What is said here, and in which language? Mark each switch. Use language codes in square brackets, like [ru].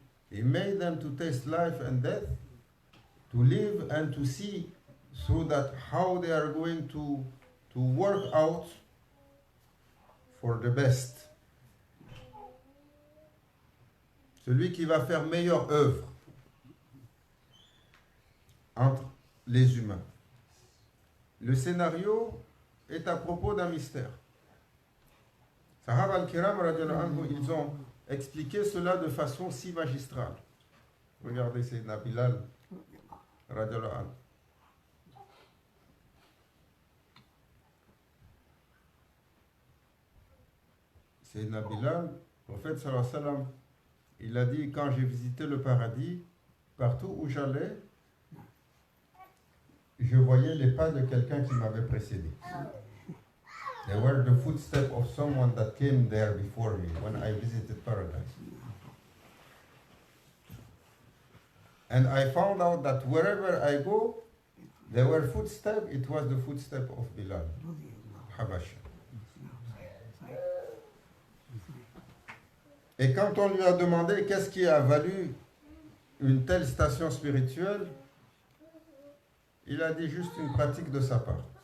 [en] He made them to taste life and death, to live and to see so that how they are going to work out for the best. [fr] Celui qui va faire meilleure œuvre entre les humains. Le scénario est à propos d'un mystère. Sahaba al-Kiram, ils ont expliqué cela de façon si magistrale. Regardez, c'est Bilal, radiallahu anhu. C'est Bilal, le prophète sallallahu alayhi wa sallam, il a dit, quand j'ai visité le paradis, partout où j'allais, je voyais les pas de quelqu'un qui m'avait précédé. [en] They were the footsteps of someone that came there before me when I visited paradise. And I found out that wherever I go, there were footsteps, it was the footsteps of Bilal, Habash. [fr] Et quand on lui a demandé qu'est-ce qui a valu une telle station spirituelle, il a dit juste une pratique de sa part.